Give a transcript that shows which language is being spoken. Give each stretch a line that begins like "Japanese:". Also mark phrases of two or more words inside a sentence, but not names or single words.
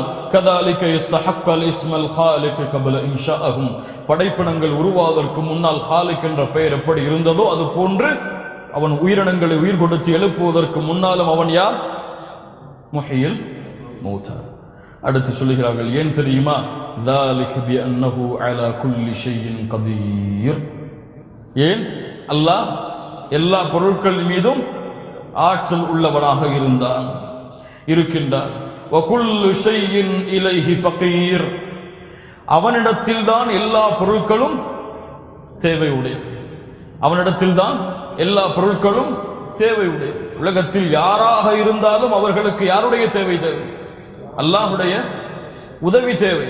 Arabic: كذلك يستحق اسم الخالق قبل إنشائهم.
Tamil: படைப்பினங்கள் உருவாவதற்கு முன்னால் காலிக் என்ற பெயர் எப்படி இருந்ததோ அது போன்று அவன் உயிரினங்களை உயிர் கொடுத்து எழுப்புவதற்கு முன்னாலும் அவன் யார்?
Arabic: محيي الموتى.
Tamil: அடுத்து சொல்லுகிறார்கள், ஏன் தெரியுமா?
Arabic: ذلك بأنه على كل شيء قدير.
Tamil: ஏன்? அல்லாஹ் எல்லா பொருட்கள் மீதும் ஆற்றல் உள்ளவனாக இருக்கின்றான்.
Arabic: وكل شيء إليه فقير.
Tamil: அவனிடத்தில் தான் எல்லா பொருட்களும் தேவையுடையது. அவனிடத்தில் தான் எல்லா பொருட்களும் தேவையுடையது. உலகத்தில் யாராக இருந்தாலும் அவர்களுக்கு யாருடைய தேவை? அல்லாஹ்வுடைய உதவி தேவை.